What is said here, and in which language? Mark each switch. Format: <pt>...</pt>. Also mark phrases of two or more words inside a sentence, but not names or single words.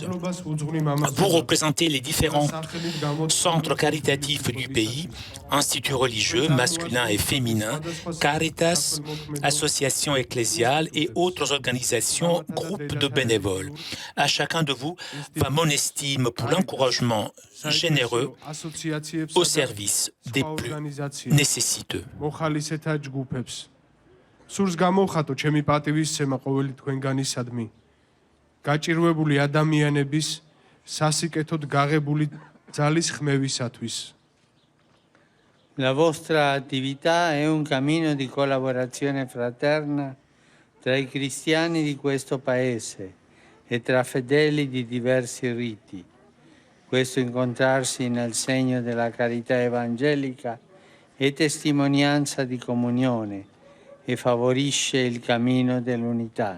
<fr>Vous représentez les différents centres caritatifs du pays, instituts religieux, masculins et féminins, Caritas, associations ecclésiales et autres organisations, groupes de bénévoles. À chacun de vous va mon estime pour l'encouragement généreux au service des plus nécessiteux.</fr> <ka>სურს გამოხატო ჩემი პატივისცემა ყოველი თქვენგანისადმი. გაჭირვებული ადამიანების სასიკეთოდ გაღებული ძალის ხმევისათვის.</ka> <it>La vostra attività è un cammino di collaborazione fraterna tra i cristiani di questo paese e tra fedeli di diversi riti. Questo incontrarsi nel segno della carità evangelica è testimonianza di comunione e favorisce il cammino dell'unità.</it>